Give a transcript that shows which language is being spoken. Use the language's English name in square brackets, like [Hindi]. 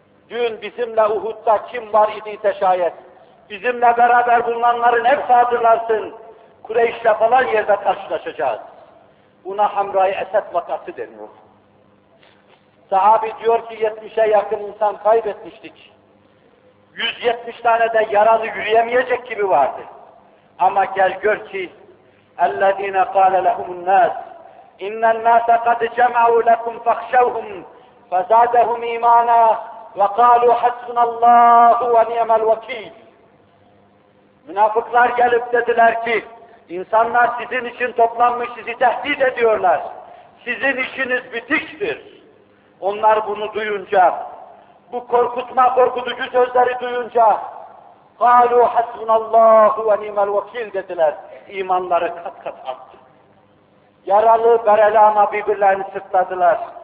[Turkish] Dün bizimle Uhud'da kim var idiyse şayet bizimle beraber bulunanların hepsi hazırlarsın. Kureyş'le falan yerde karşılaşacağız. Buna Hamra-i Esed vakası deniyor. Sahabi diyor ki 70'e yakın insan kaybetmiştik. 170 tane de yaralı yürüyemeyecek gibi vardı. [Arabic] Ama gel gör ki اَلَّذ۪ينَ قَالَ لَهُمُ النَّاسِ اِنَّ النَّاسَ قَدْ جَمَعُوا لَكُمْ فَخْشَوْهُمْ فَزَادَهُمْ اِمَانًا وَقَالُوا حَسْبُنَ اللّٰهُ وَنِيَمَ الْوَك۪يلِ [Turkish] Münafıklar gelip dediler ki insanlar sizin için toplanmış, sizi tehdit ediyorlar. Sizin işiniz bitiktir. Onlar bunu duyunca, bu korkutma korkutucu sözleri duyunca [Arabic] قَالُوا حَسْبُنَ اللّٰهُ وَنِيمَ الْوَك۪يلِ [Turkish] dediler. İmanları kat kat arttı. Yaralı bereli ama birbirlerini sırtladılar.